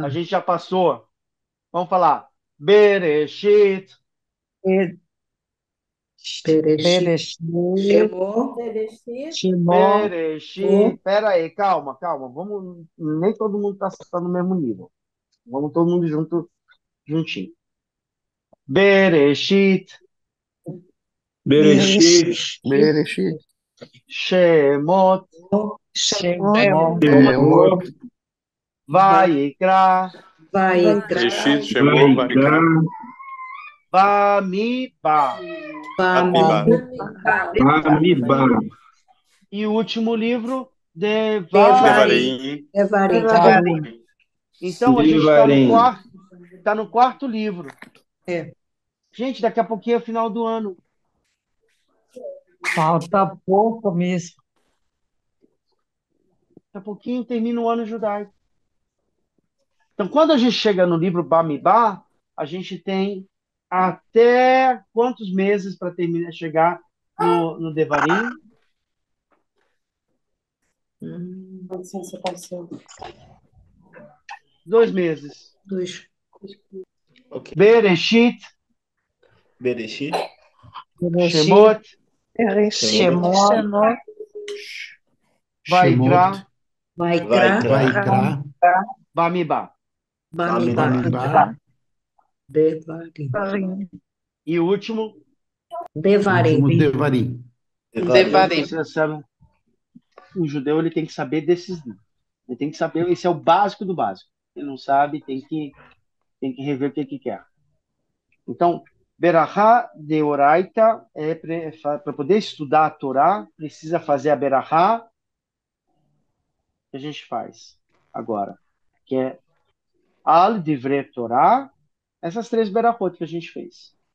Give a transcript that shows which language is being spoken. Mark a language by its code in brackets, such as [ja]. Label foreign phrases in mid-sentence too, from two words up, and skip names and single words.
[pt] A gente já passou. Vamos falar. Bereshit, Bereshit. Bereshit, Shemó. Bereshit, Shimó, Bereshit. Pera aí, calma, calma. Vamos, nem todo mundo está no mesmo nível. Vamos todo mundo junto, juntinho. Bereshit, Bereshit, Bereshit, Shemot, Shemó, Shemot, Vaikra, Vaikra. Bereshit, Shemot, Vaikra, Bamidbar. Bamidbar. Bamidbar, Bamidbar, E o último livro, Devarim. Devarim. Devarim. Devarim. Então a gente está no Devarim. quarto livro. É. Gente, daqui a pouquinho é o final do ano. Falta pouco mesmo. Daqui a pouquinho termina o ano judaico. Então, quando a gente chega no livro Bamidbar, a gente tem até quantos meses para terminar, chegar no Devarim? Hum, 2 meses. 2. Ok. Bereshit, Bereshit, Bereshit, Shemot, Shemó, Vaikra, Vaikra. Vaikra, Bamidbar. Bamidbar. Bamidbar, Devarim. E o último, Devarim. último Devarim. Devarim. você sabe, o judeu ele tem que saber desses livros. Ele tem que saber, esse é o básico do básico. Ele não sabe, tem que rever o que quer. Então, Berahá de Oraita, para poder estudar a Torá, precisa fazer a Berahá que a gente faz agora, que é [he] Al Divrei Torá, [pt] essas 3 Berahot que a gente fez.